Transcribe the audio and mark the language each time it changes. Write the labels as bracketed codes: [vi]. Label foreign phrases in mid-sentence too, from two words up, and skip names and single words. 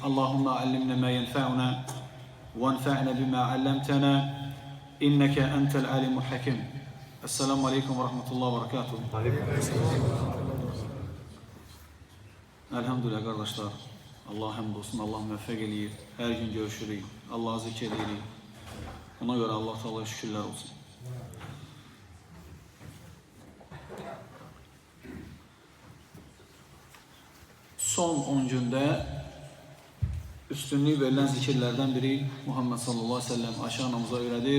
[ar] اللهم علمنا ما ينفعنا وانفعنا بما علمتنا إنك أنت العليم الحكيم. السلام عليكم ورحمة الله وبركاته. [tr] Elhamdülillah kardeşler. Allah hamdolsun, [az] Allah müvəffəq eləyir. Hər gün görüşürük, Allah'ı zikr edirik. Ona görə Allah Teala'ya şükürlər olsun. Son 10 gündə üstünlük verilən zikirlərdən biri Muhammed [ar] صلى الله عليه وسلم [az] Ayşə anamıza öyrədir.